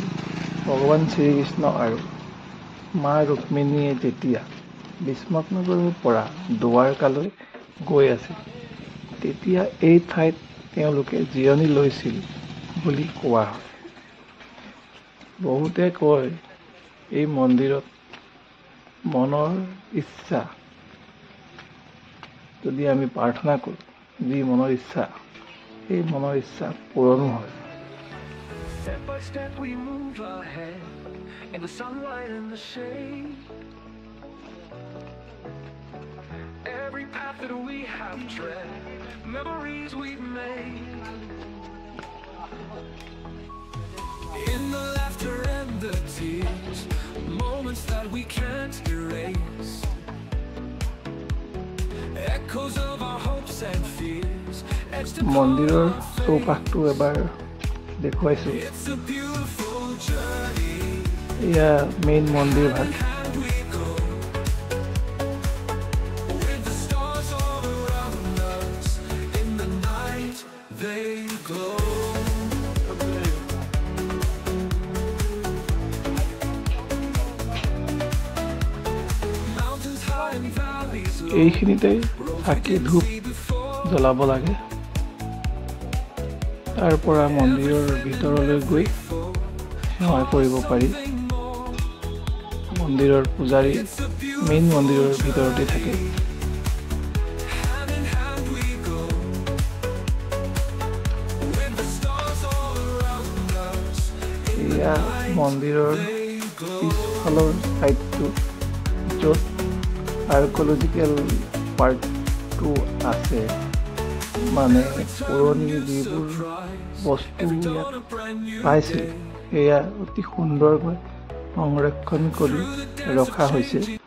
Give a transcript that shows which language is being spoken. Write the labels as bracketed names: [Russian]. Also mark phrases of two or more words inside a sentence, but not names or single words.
[Assamese] ভগৱান শ্ৰীকৃষ্ণ আৰু মা ৰুক্মিণীয়ে যেতিয়া বিষ্মতনগৰৰ পৰা দুৱাৰকালৈ গৈ আছিল তেতিয়া এই ঠাইত তেওঁলোকে জিৰণি লৈছিল বুলি কোৱা হয়। বহুতে কয় এই মন্দিৰত মনৰ ইচ্ছা যদি আমি প্ৰাৰ্থনা কৰোঁ, যি মনৰ ইচ্ছা এই মনৰ ইচ্ছা পূৰণো হয়। [English] Step by step we move ahead in the sunlight and the shade. Every path that we have tread, memories we've made. In the laughter and the tears, moments that we can't erase. Echoes of our hopes and fears, etched upon [Assamese] মন্দিৰৰ [English] our faces. [Assamese] চৌপাশটো এবাৰ দেখুৱাইছোঁ। [English] It's a beautiful journey. [Assamese] এয়া মেইন মন্দিৰ ভাগ। [English] And we go with the stars all around us. In the night they glow. Mountains high and valleys low. [Assamese] এইখিনিতে চাকি ধূপ জ্বলাব লাগে। তাৰ পৰা মন্দিৰৰ ভিতৰলৈ গৈ সেৱা কৰিব পাৰি। মন্দিৰৰ পূজাৰী মেইন মন্দিৰৰ ভিতৰতে থাকে। [English] Hand in hand we go with the stars all around us. [Assamese] এয়া মন্দিৰৰ [English] They glow. [Assamese] পিছফালৰ ছাইডটো য'ত আৰ্কলজিকেল পাৰ্কটো আছে, মানে পুৰণি যিবোৰ বস্তু ইয়াত পাইছিল সেয়া অতি সুন্দৰকৈ সংৰক্ষণ কৰি ৰখা হৈছে।